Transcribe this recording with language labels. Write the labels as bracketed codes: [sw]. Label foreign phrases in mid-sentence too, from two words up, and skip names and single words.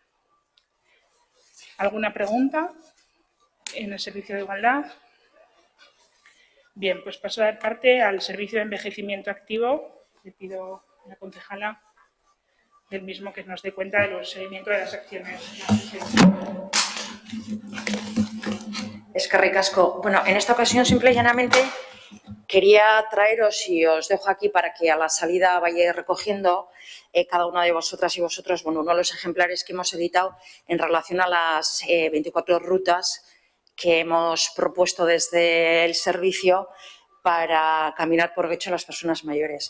[es] ¿Alguna pregunta en el servicio de igualdad? Bien, pues paso a dar parte al servicio de envejecimiento activo. Le pido a la concejala del mismo que nos dé cuenta de los seguimientos de las acciones. [eu] Eskerrik asko. [es] Bueno, en esta ocasión, simple y llanamente, quería traeros, y os dejo aquí para que a la salida vayáis recogiendo cada una de vosotras y vosotros, bueno, uno de los ejemplares que hemos editado en relación a las 24 rutas que hemos propuesto desde el servicio para caminar por Guecho a las personas mayores.